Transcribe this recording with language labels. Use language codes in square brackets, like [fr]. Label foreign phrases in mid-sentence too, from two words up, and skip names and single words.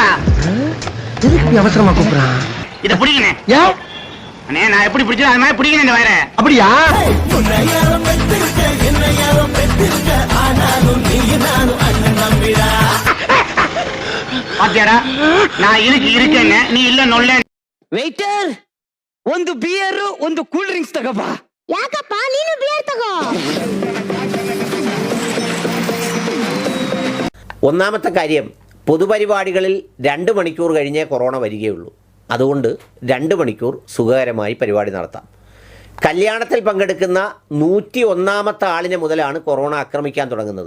[ta] எதுக்கு அவசரமா கூப்பிடுறான்? இதை பிடிக்கணே. ஏன் அண்ணே நான் எப்படி பிடிச்சது அது மாதிரி பிடிக்கணும். இந்த வயர அப்படியா? பாத்தியாடா நான் இருக்கேன்னு நீ இல்ல நொல்ல. [kn] ವೇಟರ್ ಒಂದು ಬಿಯರ್ ಒಂದು [en] cool drinks [kn] ತಗೋಬಾ. ಯಾಕಪ್ಪ ನೀನು ಬಿಯರ್ ತಗೋ. [ml] ഒന്നാമത്തെ കാര്യം, പൊതുപരിപാടികളിൽ 2 മണിക്കൂർ കഴിഞ്ഞേ കൊറോണ വരികയുള്ളൂ. അതുകൊണ്ട് 2 മണിക്കൂർ സുഖകരമായി പരിപാടി നടത്താം. കല്യാണത്തിൽ പങ്കെടുക്കുന്ന 101ാമത്തെ ആളിനെ മുതലാണ് കൊറോണ ആക്രമിക്കാൻ തുടങ്ങുന്നത്.